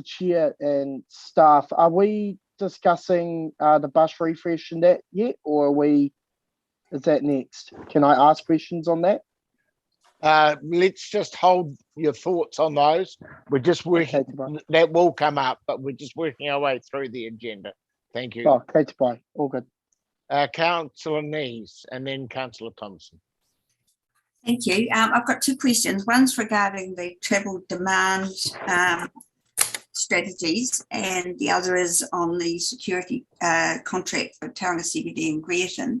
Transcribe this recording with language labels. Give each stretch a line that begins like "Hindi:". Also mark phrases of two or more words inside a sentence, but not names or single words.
English: Chair and staff, are we discussing the bus refresh and that yet, or is that next? Can I ask questions on that? Let's just hold your thoughts on those. We're just working, that will come up, but we're just working our way through the agenda. Thank you.
Māori: Oh, kei te pai.
English: All good. Councillor Nees and then Councillor Thompson. Thank you. I've got two questions. One's regarding the travel demand strategies, and the other is on the security contract for Tauranga CBD and Greerton.